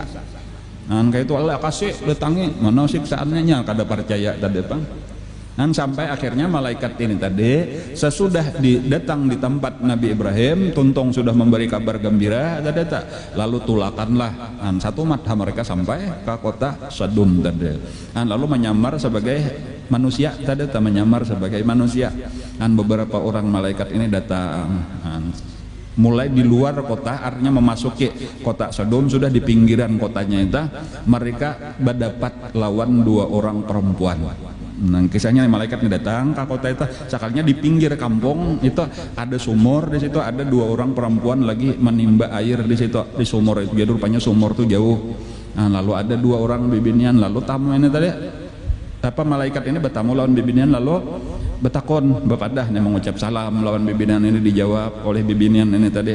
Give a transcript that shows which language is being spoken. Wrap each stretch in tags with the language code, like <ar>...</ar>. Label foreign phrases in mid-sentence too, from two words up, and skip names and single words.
<bjn>Kayak itu Allah kasih datangi mana siksaannya kada percaya tadi bang.</bjn> <id>Sampai akhirnya malaikat ini tadi sesudah datang di tempat Nabi Ibrahim, tuntung sudah memberi kabar gembira tadi, lalu tulakanlah satu mata mereka sampai ke kota Sodom tadi, lalu menyamar sebagai manusia tadi, menyamar sebagai manusia. Beberapa orang malaikat ini datang mulai di luar kota, artinya memasuki kota Sodom, sudah di pinggiran kotanya itu mereka berdapat lawan dua orang perempuan. Kisahnya malaikat ini datang ke kota itu, sekalinya di pinggir kampung itu ada sumur, di situ ada dua orang perempuan lagi menimba air di situ di sumur itu.</id> <bjn>Jadi rupanya sumur itu jauh Lalu ada 2 orang bibinian, lalu tamu ini tadi apa malaikat ini bertamu lawan bibinian, lalu betakon bepadah nih mengucap salam lawan bibinian ini, dijawab oleh bibinian ini tadi.</bjn>